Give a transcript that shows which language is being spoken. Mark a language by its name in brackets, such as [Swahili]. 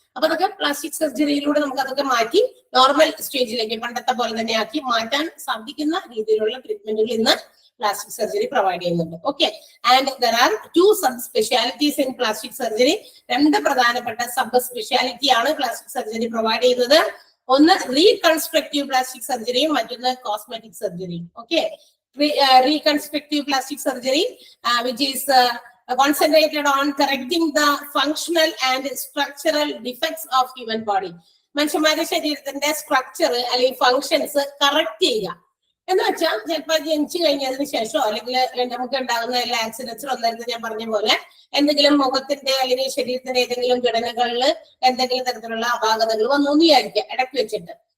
[Malayalam] അപ്പൊ അതൊക്കെ പ്ലാസ്റ്റിക് സർജറിയിലൂടെ നമുക്ക് അതൊക്കെ മാറ്റി നോർമൽ സ്റ്റേജിലേക്ക് പണ്ടത്തെ പോലെ തന്നെ ആക്കി മാറ്റാൻ സാധിക്കുന്ന രീതിയിലുള്ള ട്രീറ്റ്മെന്റുകൾ ഇന്ന് പ്ലാസ്റ്റിക് സർജറി പ്രൊവൈഡ് ചെയ്യുന്നുണ്ട്. [English] Okay, and there are 2 sub specialities in plastic surgery. [Malayalam] 2 പ്രധാനപ്പെട്ട സബ് സ്പെഷ്യാലിറ്റി ആണ് പ്ലാസ്റ്റിക് സർജറി പ്രൊവൈഡ് ചെയ്യുന്നത്. ഒന്ന് റീകൺസ്ട്രക്റ്റീവ് പ്ലാസ്റ്റിക് സർജറിയും മറ്റൊന്ന് cosmetic സർജറിയും. [English] Okay, reconstructive plastic surgery which is concentrated on correcting the functional and structural defects of human body. [Malayalam] മനുഷ്യന്മാരുടെ ശരീരത്തിന്റെ structure അല്ലെങ്കിൽ functions correct ചെയ്യുക എന്ന് വെച്ചാൽ, ചിലപ്പോൾ ജനിച്ചു കഴിഞ്ഞതിന് ശേഷം അല്ലെങ്കിൽ നമുക്ക് ഉണ്ടാകുന്ന എല്ലാ ആക്സിഡൻസിലും നേരത്തെ ഞാൻ പറഞ്ഞ പോലെ എന്തെങ്കിലും മുഖത്തിന്റെ അല്ലെങ്കിൽ ശരീരത്തിന്റെ ഏതെങ്കിലും ഘടനകളിൽ എന്തെങ്കിലും തരത്തിലുള്ള അപാകതകൾ വന്നു എന്ന് വിചാരിക്കുക ഇടയ്ക്ക് വെച്ചിട്ട്.